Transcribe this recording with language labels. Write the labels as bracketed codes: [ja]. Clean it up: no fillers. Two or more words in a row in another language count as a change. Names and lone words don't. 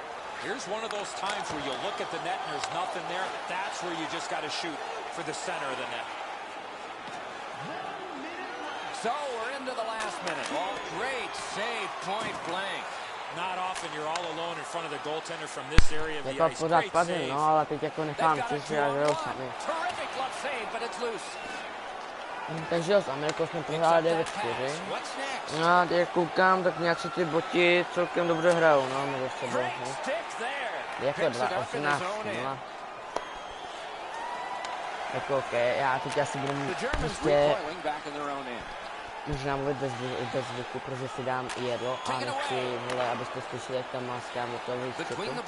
[en] Here's one of those times where you look at the net and there's nothing there. That's where you just got to shoot for the center of the net. So we're into the last minute. Oh, great save, point blank. Not often you're all alone in front of the goaltender from this area of the ice. [cs] Pořád [en] Great [cs] padne, [en] save. [cs] no, ale teď jako nechám, což já hraju sami. [en] Terrific glove save, but it's loose. [cs] Takže jo, s Amerikou jsme prohráli 9-4. No a jak koukám, tak nějak si ty boti celkem dobře hrajou, no, mezi sebou. Jako 2-18, no. Jako OK, já teď asi budu prostě možná mluvit bez zvuku, protože si dám jedlo a nechci, vole, abyste slyšeli, jak tam máskám do toho výstupu.